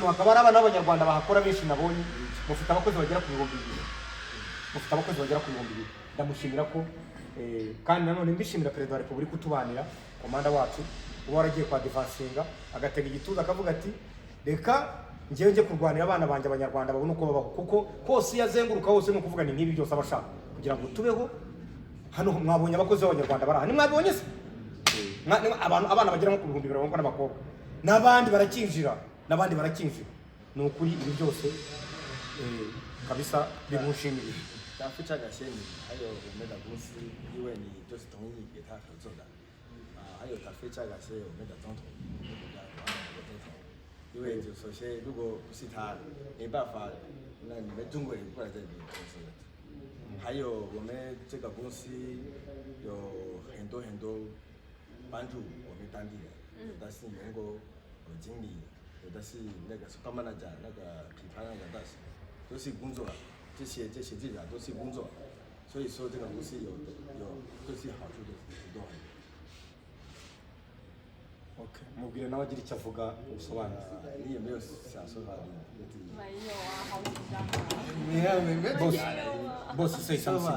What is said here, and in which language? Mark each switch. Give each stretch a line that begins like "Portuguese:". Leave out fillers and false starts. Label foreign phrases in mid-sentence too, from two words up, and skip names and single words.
Kinyarwanda: Hakaba hari abana b'abanyarwanda bahakora benshi nabonye, mufite abakozi bagera ku 2,000, ndamushimira ko kandi nanone mbishimira Perezida wa Repubulika utubanira, komanda wacu uba waragiye kwa defansinga agatega igituza akavuga ati reka njye kurwanira abana banjye abanyarwanda babone uko babaho, kuko hose yazenguruka hose ni ukuvuga ni nk'ibi byose abashaka kugira ngo tubeho. Hano mwabonye abakozi b'abanyarwanda baraha, nimwabonye se abana bagera nko ku 2,000 n'abakobwa, n'abandi barakinjira, ni ukuri ibi byose kabisa bimushimira.
Chinese: 非常感谢你，还有我们的公司，因为你就是同意给他合作的，还有他非常感谢我们的总统，因为就首先如果不是他，没办法，那你们中国人过来这里做事的。还有我们这个公司有很多帮助我们当地人，有的是员工，有经理，有的是那个是慢慢讲那个品牌那个大使，都是工作。这些记者都是工作，所以说这个公司有都是好处的很多。
Kinyarwanda: Okay, mubwire nawe agira icyo avuga ubusobanuro.
Chinese: 你有没有想说话？你自己？没有啊，好紧张啊。没有。
English: Boss say something.